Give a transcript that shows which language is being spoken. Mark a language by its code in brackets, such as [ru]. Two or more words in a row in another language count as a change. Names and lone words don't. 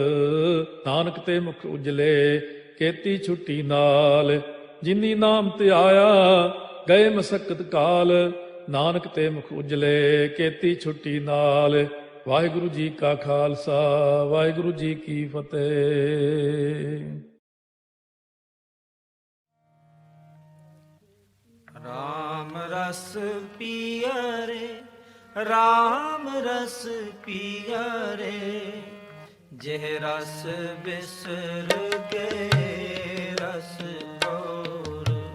[pa] ਨਾਨਕ ਤੇ ਮੁਖ ਉਜਲੇ ਕੀਤੀ ਛੁੱਟੀ ਨਾਲ ਜਿਨੀ ਨਾਮ ਧਿਆਇਆ ਗਏ ਮਸਕਤ ਕਾਲ ਨਾਨਕ ਤੇ ਮੁਖ ਉਜਲੇ ਕੀਤੀ ਛੁੱਟੀ ਨਾਲ ਵਾਹਿਗੁਰੂ ਜੀ ਕਾ ਖਾਲਸਾ ਵਾਹਿਗੁਰੂ ਜੀ ਕੀ ਫਤਿਹ। [hi] राम रस पिया रे राम रस पिया रे जेह रस बिसर गए रस और